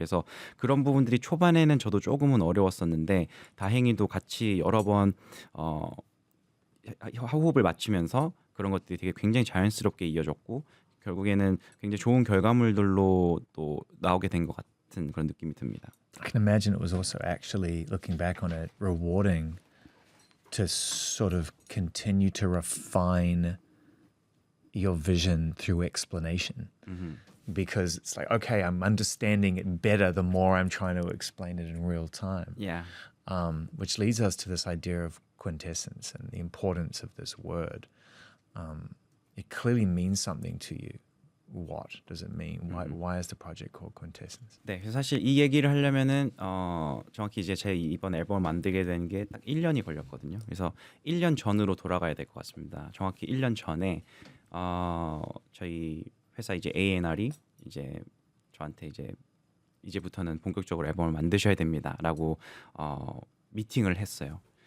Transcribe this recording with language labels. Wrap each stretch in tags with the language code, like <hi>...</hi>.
<ko>그래서 그런 부분들이 초반에는 저도 조금은 어려웠었는데 다행히도 같이 여러 번 호흡을 맞추면서 그런 것들이 되게 굉장히 자연스럽게 이어졌고 결국에는 굉장히 좋은 결과물들로 또 나오게 된 것 같은 그런 느낌이 듭니다.</ko> <en>I can imagine it was also actually, looking back on it, rewarding to sort of continue to refine your vision through explanation. Because it's like, okay, I'm understanding it better the more I'm trying to explain it in real time. Yeah. Which leads us to this idea of quintessence and the importance of this word. It clearly means something to you. What does it mean? Why is the project called Quintessence?</en> <ko>네, 그래서 사실 이 얘기를 하려면은 정확히 이제 제 이번 앨범을 만들게 된 게 딱 1년이 걸렸거든요. 그래서 1년 전으로 돌아가야 될 것 같습니다. 정확히 1년 전에 저희 회사 이제 A&R이 이제 저한테 이제부터는 본격적으로 앨범을 만드셔야 됩니다라고 미팅을 했어요.</ko>